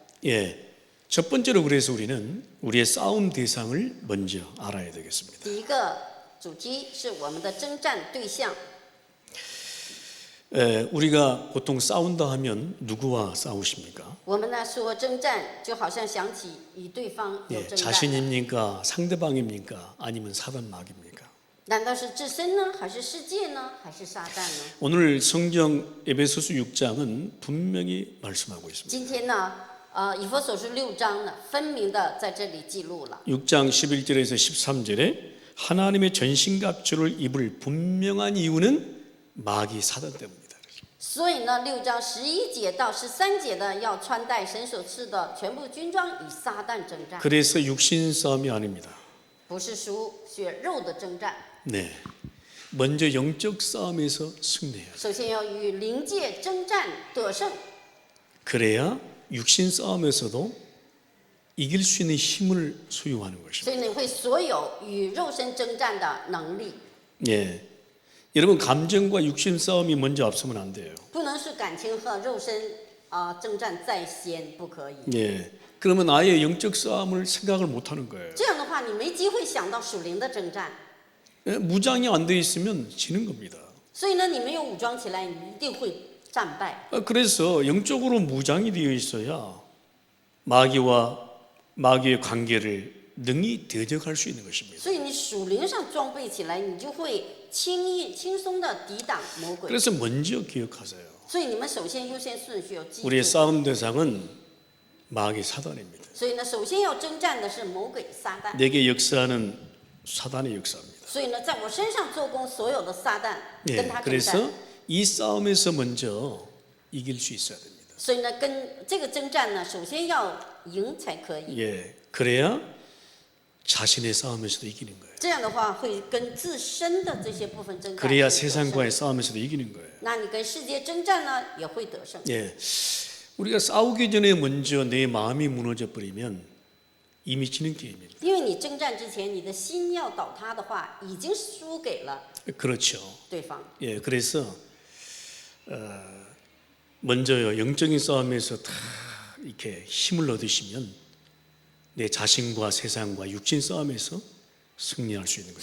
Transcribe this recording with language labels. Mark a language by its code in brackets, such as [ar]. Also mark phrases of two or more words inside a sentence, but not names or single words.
[ko] 예, 첫 번째로 그래서 우리는 우리의 싸움 대상을 먼저 알아야 되겠습니다. [zh] 第一个主题是我们的征战对象。 [ko] 우리가 보통 싸운다 하면 누구와 싸우십니까? [zh] 我们呢说征战，就好像想起与对方有 예, 征战。 [ko] 자신입니까? 상대방입니까? 아니면 사단 마귀입니까? [zh] 难道是自身呢，还是世界呢，还是撒旦呢？ [ko] 오늘 성경 에베소서 6장은 분명히 말씀하고 있습니다. [zh] 今天呢，以弗所书6章呢，分明的在这里记录了。 [ko] 6장 11절에서 13절에 하나님의 전신갑주를 입을 분명한 이유는 마귀 사단 때문이다. [zh] 所以呢，6章11节到13节的要穿戴神所赐的全部军装与撒旦征战， [ko] 그래서 육신 싸움이 아닙니다. [zh] 不是属血肉的征战。 [ko] 네, 먼저 영적 싸움에서 승리해야 돼요. [zh] 首先要与灵界征战得胜， [ko] 그래야 육신 싸움에서도 이길 수 있는 힘을 소유하는 [zh] 所 [ko] 것입니다. [zh] 以你会所有与肉身征战的能力， [ko] 예, 여러분 감정과 육신 싸움이 먼저 앞서면 안 돼요. [zh] 不能是感情和肉身征战在先，不可以。 [ko] 예, 그러면 아예 영적 싸움을 생각을 못 하는 거예요. [zh] 这样的话，你没机会想到属灵的征战。 [ko] 예, 무장이 안 돼 있으면 지는 겁니다. [zh] 所以呢，你没有武装起来，你一定会战败。 [ko] 그래서 영적으로 무장이 되어 있어야 마귀의 관계를 능히 대적할 수 있는 것입니다. [zh] 所以你属灵上装备起来，你就会轻松的抵挡魔鬼。 [ko] 그래서 먼저 기억하세요. [zh] 所以你们首先优先顺序要记 [ko] 우리의 [zh] 住。 [ko] 싸움 대상은 마귀 사단입니다. [zh] 所以呢，首先要征战的是魔鬼撒旦。 [ko] 내게 역사하는 사단의 역사입니다. [zh] 所以呢，在我身上做工所有的撒旦 예, 跟他征 [ko] 그래서 [zh] 战。 [ko] 이 싸움에서 먼저 이길 수 있어야 됩니다. [zh] 所以呢，跟这个征战呢，首先要赢才可以。 [ko] 예, 그래야 자신의 싸움에서도 이기는 거예요. [zh] 这样的话，会跟自身的这些部分征战。 [ko] 그래야 [zh] 是得胜 [ko] 세상과의 싸움에서도 이기는 거예요. [zh] 那你跟世界征战呢，也会得胜。 [ko] 예, 우리가 싸우기 전에 먼저 내 마음이 무너져 버리면 이미 지는 게임입니다. [zh] 因为你征战之前，你的心要倒塌的话，已经输给了 [ko] 그렇죠. [zh] 对方。 [ko] 예, 그래서 먼저요 영적인 싸움에서 다 이렇게 힘을 얻으시면 내 자신과 세상과 육신 싸움에서 승리할 수 있는